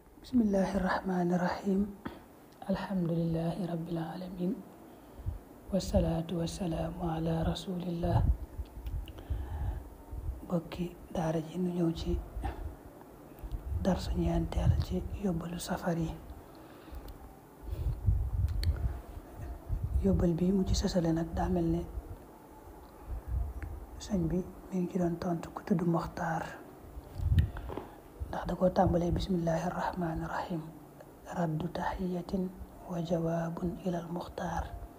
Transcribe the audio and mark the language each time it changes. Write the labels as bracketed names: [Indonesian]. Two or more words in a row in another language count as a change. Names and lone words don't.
[Arabic] بسم الله الرحمن الرحيم. الحمد لله رب العالمين. والصلاة والسلام على رسول الله. [Wolof] Bokki daara ji nu ñëw ci darsu ñeenteel ci yóbbalu safar yi. Yóbbal bi mu ci sësale nag daa mel ne sëñ bi mi ngi ci doon tontu ku tudd Moxtaar ndax da koo tàmbalee [Arabic] بسم الله الرحمن الرحيم رد تحية وجواب إلى مختار